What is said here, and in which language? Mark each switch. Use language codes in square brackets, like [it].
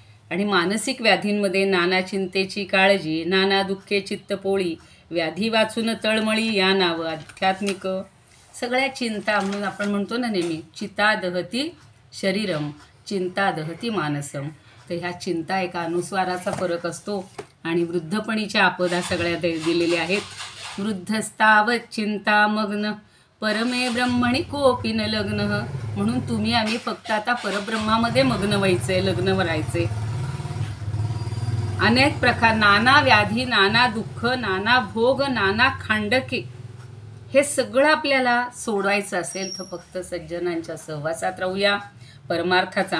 [mr] आणि मानसिक व्याधींमध्ये नाना चिंतेची काळजी, नाना दुःखे चित्तपोळी, व्याधी वाचून तळमळी या नावं आध्यात्मिक. सगळ्या चिंता म्हणून आपण म्हणतो ना नेहमी, [sa] चिता दहती शरीरम चिंता दहती मानसम. [mr] तर ह्या चिंता एका अनुस्वाराचा फरक असतो. आणि वृद्धपणीच्या आपदा सगळ्या दिलेल्या आहेत. [sa] वृद्धस्तावत चिंता मग्न परमे ब्रह्मणी कोपी न लग्न. [mr] म्हणून तुम्ही आम्ही फक्त आता परब्रह्मामध्ये मग्न व्हायचंय, लग्न व्हायचे. अनेक प्रकार, नाना व्याधी, नाना दुःख, नाना भोग, नाना खांडके, हे सगळं आपल्याला सोडवायचं असेल तर फक्त सज्जनांच्या सहवासात राहूया परमार्थाचा.